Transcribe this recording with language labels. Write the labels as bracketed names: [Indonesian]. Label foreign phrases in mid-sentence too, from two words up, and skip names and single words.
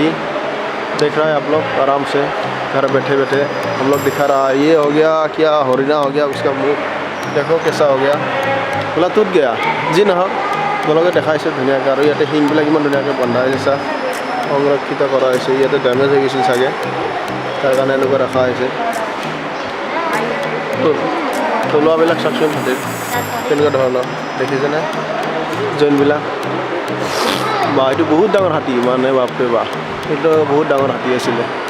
[Hindi] देख रहा है आप लोग आराम से घर बैठे बैठे हम लोग दिखा रहा है ये हो गया क्या हरिना हो गया उसका मुँह देखो कैसा हो गया बोला टूट गया जी ना [Assamese] তোমালোকে দেখাইছে ধুনীয়াকৈ আৰু ইয়াতে শিংবিলাক ইমান ধুনীয়াকৈ বন্ধা হৈছে সংৰক্ষিত কৰা হৈছে ইয়াতে ডেমেজ হৈ গৈছিল চাগে তাৰ কাৰণে এনেকুৱা ৰখা হৈছে থলুৱাবিলাক চাওকচোন হাতীৰ কেনেকুৱা ধৰণৰ দেখিছেনে জইনবিলাক বা এইটো বহুত ডাঙৰ হাতী মানে বাপৰে বা এইটো বহুত ডাঙৰ হাতী আছিলে